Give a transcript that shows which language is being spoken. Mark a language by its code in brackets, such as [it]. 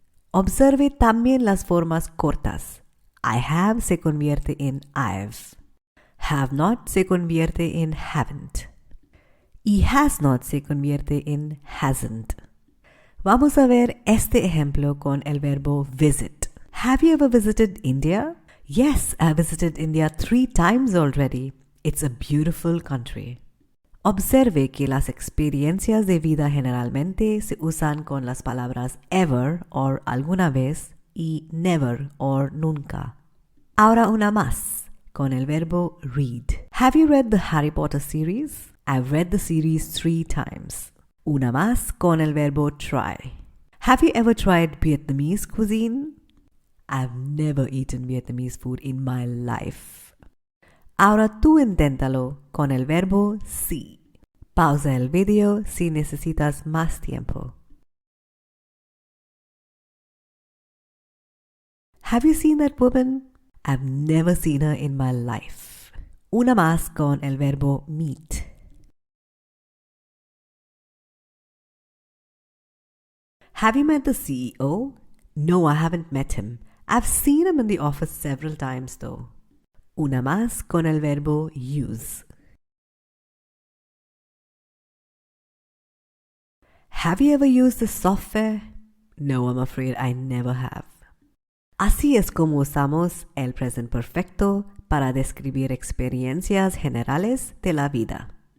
[es] Observe también las formas cortas. I have se convierte en I've. Have not se convierte en haven't. Y has not se convierte en hasn't. Vamos a ver este ejemplo con el verbo visit. [en] Have you ever visited India? Yes, I visited India 3 times already. It's a beautiful country. [es] Observe que las experiencias de vida generalmente se usan con las palabras ever o alguna vez y never o nunca. Ahora una más, con el verbo read. [en] Have you read the Harry Potter series? I've read the series 3 times. [es] Una más con el verbo [en] try. Have you ever tried Vietnamese cuisine? I've never eaten Vietnamese food in my life. [es] Ahora tú inténtalo con el verbo see. Pausa el vídeo si necesitas más tiempo. [en] Have you seen that woman? I've never seen her in my life. [es] Una más con el verbo meet. [en] Have you met the CEO? No, I haven't met him. I've seen him in the office several times though. [es] Una más con el verbo [en] use. Have you ever used the software? No, I'm afraid I never have. [es] Así es como usamos el present perfecto para describir experiencias generales de la vida.